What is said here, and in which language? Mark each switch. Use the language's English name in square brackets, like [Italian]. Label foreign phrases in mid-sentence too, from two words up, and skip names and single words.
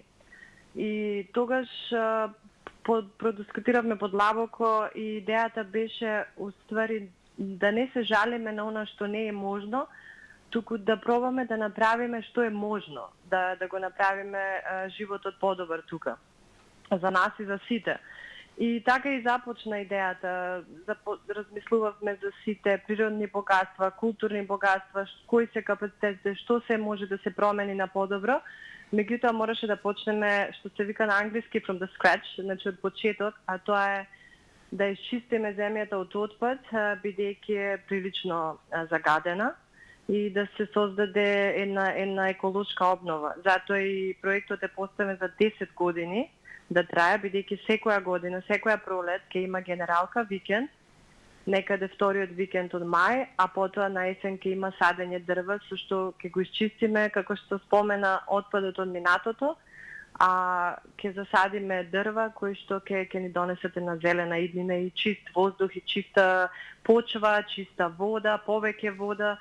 [Macedonian] И тогаш продискутиравме подлабоко и идејата беше уствари да не се жалиме на она што не е можно, туку да пробаме да направиме што е можно, да го направиме животот подобар тука, за нас и за сите. И така и започна идејата, размислувавме за сите природни богатства, културни богатства, кои се капацитетите, што се може да се промени на подобро. Меѓутоа мораше да почнеме, што се вика на англиски, [English] from the scratch, [Macedonian] значи од почеток, а тоа е да изчистиме земјата од отпад, бидејќи е прилично загадена и да се создаде една еколошка обнова. Затоа и проектот е поставен за 10 години да трае, бидејќи секоја година, секоја пролет ќе има Генералка викенд, некаде вториот викенд од мај, а потоа на есен ќе има садење дрва, со што ќе го изчистиме, како што спомена, отпадот од минатото, а ќе засадиме дрва кои што ќе ни донесат на зелена иднина и чист воздух и чиста почва, чиста вода, повеќе вода.